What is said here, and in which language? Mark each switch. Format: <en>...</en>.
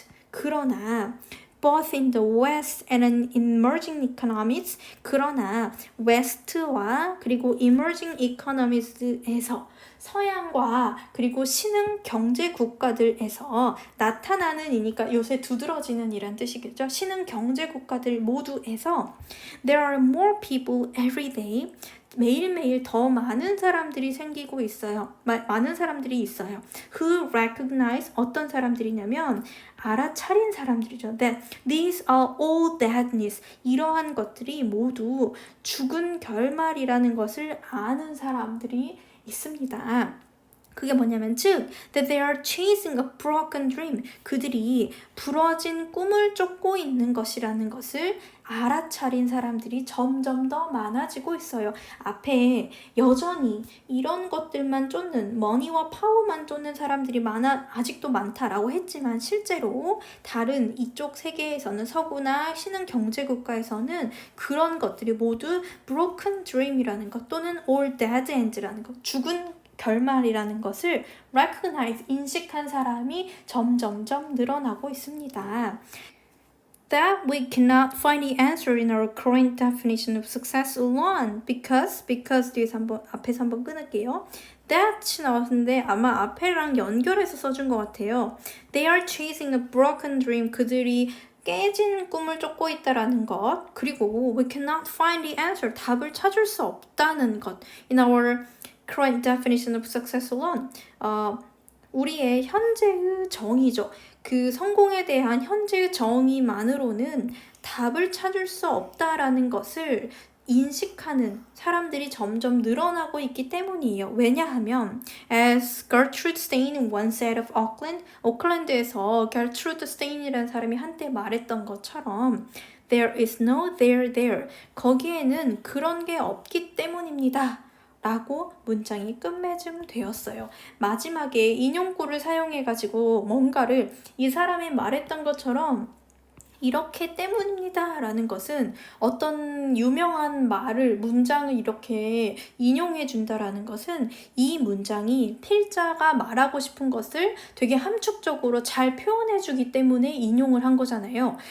<ko>그러나</ko> <en>both in the West and in emerging economies,</en> <ko>그러나 웨스트와 그리고</ko> <en>emerging economies</en> <ko>에서 서양과 그리고 신흥 경제 국가들에서 나타나는 이니까 요새 두드러지는 이란 뜻이겠죠. 신흥 경제 국가들 모두에서</ko> <en>there are more people every day.</en> <ko>매일매일 더 많은 사람들이 생기고 있어요. 많은 사람들이 있어요.</ko> <en>Who recognize,</en> <ko>어떤 사람들이냐면 알아차린 사람들이죠.</ko> <en>That these are all deadness.</en> <ko>이러한 것들이 모두 죽은 결말이라는 것을 아는 사람들이 있습니다. 그게 뭐냐면 즉</ko> <en>that they are chasing a broken dream.</en> <ko>그들이 부러진 꿈을 쫓고 있는 것이라는 것을 알아차린 사람들이 점점 더 많아지고 있어요. 앞에 여전히 이런 것들만 쫓는 머니와 파워만 쫓는 사람들이 아직도 많다라고 했지만 실제로 다른 이쪽 세계에서는 서구나 신흥 경제국가에서는 그런 것들이 모두</ko> <en>broken dream</en> <ko>이라는 것 또는</ko> <en>all dead ends</en> <ko>라는 것, 죽은 결말이라는 것을 recognize, 인식한 사람이 점점점 늘어나고 있습니다.</ko> <en>That we cannot find the answer in our current definition of success alone because</en> <ko>뒤에서 앞에서 한번 끊을게요. That 나왔는데 아마 앞에랑 연결해서 써준 것 같아요.</ko> <en>They are chasing a broken dream.</en> <ko>그들이 깨진 꿈을 쫓고 있다라는 것. 그리고</ko> <en>we cannot find the answer.</en> <ko>답을 찾을 수 없다는 것.</ko> <en>In our current definition of success alone.</en> <ko>우리의 현재의 정의죠. 그 성공에 대한 현재의 정의만으로는 답을 찾을 수 없다라는 것을 인식하는 사람들이 점점 늘어나고 있기 때문이에요. 왜냐하면</ko> <en>as Gertrude Stein once said of Auckland, 오클랜드에서 Gertrude Stein이라는</en> <ko>사람이 한때 말했던 것처럼</ko> <en>there is no there.</en> <ko>거기에는 그런 게 없기 때문입니다. 라고 문장이 끝맺음되었어요. 마지막에 인용구를 사용해가지고 뭔가를 이 사람이 말했던 것처럼 이렇게 때문입니다 라는 것은 어떤 유명한 문장을 이렇게 인용해 준다라는 것은 이 문장이 필자가 말하고 싶은 것을 되게 함축적으로 잘 표현해 주기 때문에 인용을 한 거잖아요.</ko>